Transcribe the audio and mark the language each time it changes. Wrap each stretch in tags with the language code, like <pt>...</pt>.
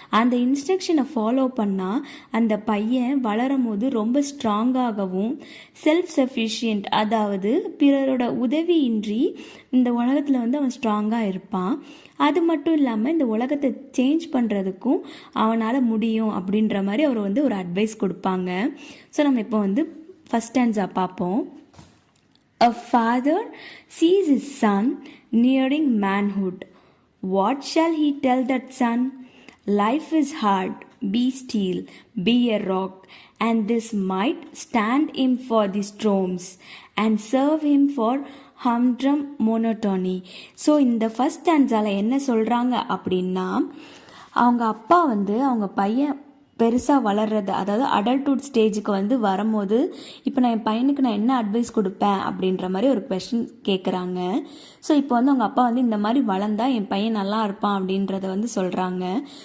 <ta>அந்த இன்ஸ்ட்ரக்ஷனை ஃபாலோ பண்ணால் அந்த பையன் வளரும் போது ரொம்ப ஸ்ட்ராங்காகவும் செல்ஃப் சஃபிஷியன்ட், அதாவது பிறரோட உதவியின்றி இந்த உலகத்தில் அவன் ஸ்ட்ராங்காக இருப்பான். அது மட்டும் இல்லாமல் இந்த உலகத்தை சேஞ்ச் பண்ணுறதுக்கும் அவனால் முடியும் அப்படின்ற மாதிரி அவர் ஒரு அட்வைஸ் கொடுப்பாங்க. ஸோ நம்ம இப்போ ஃபஸ்ட் ஸ்டான்ஸா பார்ப்போம்.</ta> <en>A father sees his son nearing manhood. What shall he tell that son? Life is hard, be still, be a rock, and this might stand him for the storms and serve him for humdrum monotony.</en> <ta>So இந்த first ஸ்டான்ஸால என்ன சொல்கிறாங்க அப்படின்னா, அவங்க அப்பா அவங்க பையன் பெருசாக வளர்றது, அதாவது அடல்ட்ஹுட் ஸ்டேஜுக்கு வரும்போது இப்போ நான் என் பையனுக்கு நான் என்ன அட்வைஸ் கொடுப்பேன் அப்படின்ற மாதிரி ஒரு கொஸ்டின் கேட்குறாங்க. ஸோ இப்போ அவங்க அப்பா இந்த மாதிரி வளர்ந்தா என் பையன் நல்லா இருப்பான் அப்படின்றத சொல்கிறாங்க.</ta>